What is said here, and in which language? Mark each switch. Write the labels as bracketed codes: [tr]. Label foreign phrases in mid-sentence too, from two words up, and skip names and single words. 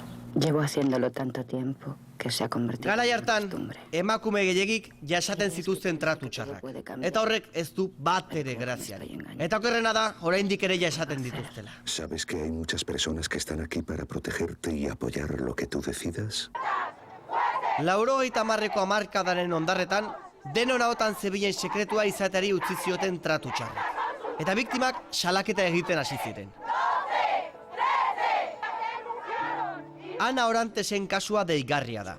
[es] Llevo haciéndolo tanto tiempo que se ha convertido [eu] Garai [es] en [eu] hartan, [es] costumbre. [eu] emakume gehiegik jasaten zituzten tratu txarrak. Eta horrek ez du bat ere graziarik. Eta okerrena da, oraindik ere jasaten dituztela. [es] ¿Sabes que hay muchas personas que están aquí para protegerte y apoyar lo que tú decidas? [eu] 90ko hamarkadaren ondarretan, denon ahotan zebilen sekretua izateari utzi zioten tratu txarrak. Eta biktimak salaketa egiten hasi ziren. Ana Orantesen kasua deigarria da.